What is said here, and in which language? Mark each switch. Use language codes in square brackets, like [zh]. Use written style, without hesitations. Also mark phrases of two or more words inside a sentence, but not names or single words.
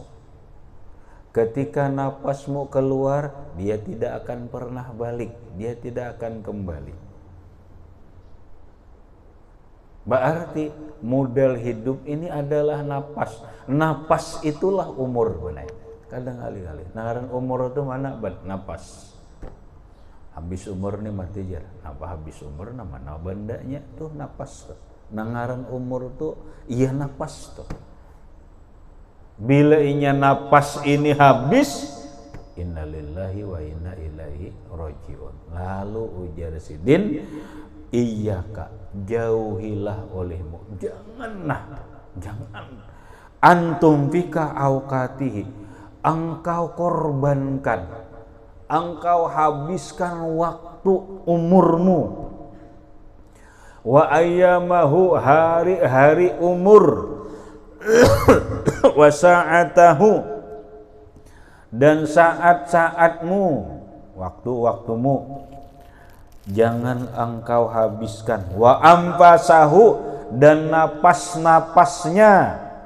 [id] Ketika napasmu keluar, dia tidak akan pernah balik, dia tidak akan kembali. Berarti modal hidup ini adalah napas. Napas itulah umur benar. [bjn] Kadang kali-kali. Naran umur itu mana? Napas. habis umur nih mati jar. Apa habis umur mana bandanya tuh napas tuh. Nangaran umur tuh iya napas tuh. Bila inya napas ini habis, [ar] innalillahi wa inna ilaihi rajiun. [bjn] Lalu ujar Sidin, [id] iyyaka, jauhilah olehmu, jangan antum [ar] fika awqatihi, [id] engkau korbankan, engkau habiskan waktu umurmu, [ar] wa ayyamahu, [id] hari-hari umur, [ar] wa sa'atahu, [id] dan saat-saatmu, waktu-waktumu, jangan engkau habiskan, [ar] wa anfasahu, [id] dan napas-napasnya,